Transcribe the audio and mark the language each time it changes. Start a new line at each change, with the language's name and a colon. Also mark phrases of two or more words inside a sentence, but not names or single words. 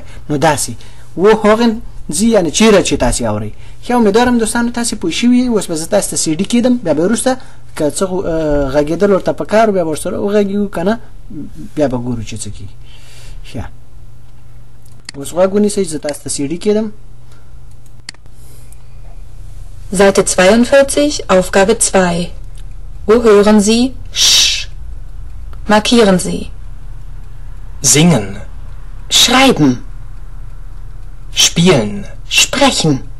Pashto: نو داسي
German: wo hören Sie
Pashto: یعنی چیرې چې تاسو اوري. خو امیدوارم دوستانو تاسو پوه شئ. اوس به تاسو ته سی ډي کېدم بیا به وروسته که څه غږیدل ورته پکار بیا ورسره وغږیږو کنه بیا به ګورو چې څه کیږي. ښه اوس غوږونی سي زه تاسو ته سی ډي کېدم.
German: Seite 42, Aufgabe 2. Wo hören Sie Sch? Markieren Sie. Singen. Schreiben. Spielen. Sprechen.